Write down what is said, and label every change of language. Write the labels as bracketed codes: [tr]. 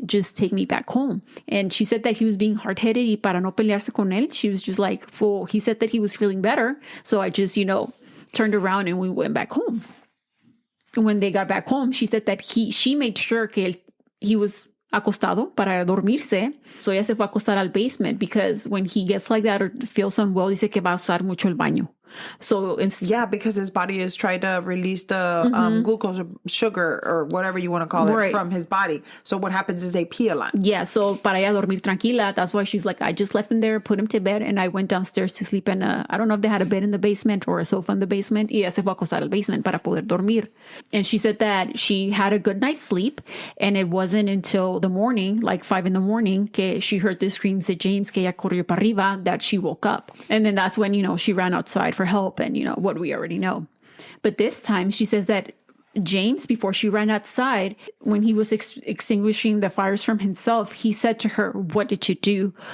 [en] Just take me back home. And she said that he was being hard-headed, [es] y para no pelearse con él, [en] she was just like, well, he said that he was feeling better. So I just, turned around and we went back home. When they got back home, she said that she made sure [es] que [en] he was [es] acostado para dormirse. [en] So [es] ella se fue a acostar al basement [en] because when he gets like that or feels unwell, [es] dice que va a usar mucho el baño. [en] So yeah, because his body is trying to release the glucose or sugar or whatever you want to call it from his body. So what happens is they pee a lot. Yeah, so [es] para ella dormir tranquila. [en] That's why she's like, I just left him there, put him to bed, and I went downstairs to sleep in I don't know if they had a bed in the basement or a sofa in the basement. [es] Y ella se fue a acostar al basement para poder dormir. [en] And she said that she had a good night's sleep, and it wasn't until the morning, like 5 a.m, [es] que [en] she heard the screams of James, [es] que ella corrió para arriba, [en] that she woke up. And then that's when, she ran outside for help and, what we already know. But this time she says that James, before she ran outside, when he was extinguishing the fires from himself, he said to her, "What did you do?